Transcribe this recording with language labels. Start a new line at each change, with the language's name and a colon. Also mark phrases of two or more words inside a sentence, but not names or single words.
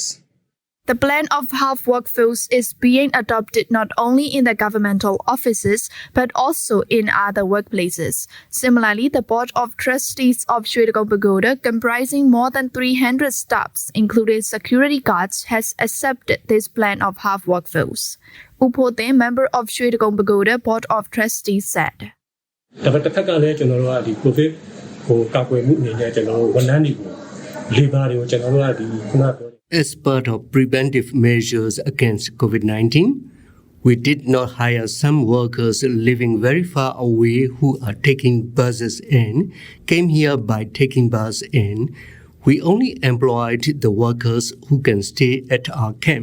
English: The plan of half workforce is being adopted not only in the governmental offices but also in other workplaces. Similarly, the Board of Trustees of Shwe Takong Pagoda, comprising more than 300 staffs, including security guards, has accepted this plan of half workforce. Upo Te, member of Shwe Takong Pagoda Board of Trustees, said.
Burmese: ဒါပေမဲ့တစ်ခါကလည်းကျွန်တော်တို့ကဒီ COVID ကိုကာကွယ်မှုအနေနဲ့ကျွန်တော်တို့ဝန်ထမ်းတွေကို labor တွေကိုကျွန်တော်တို့ကဒီခုနပြော
English: As part of preventive measures against COVID-19, we did not hire some workers living very far away who are taking buses in, came here by taking bus in. We only employed the workers who can stay at our camp.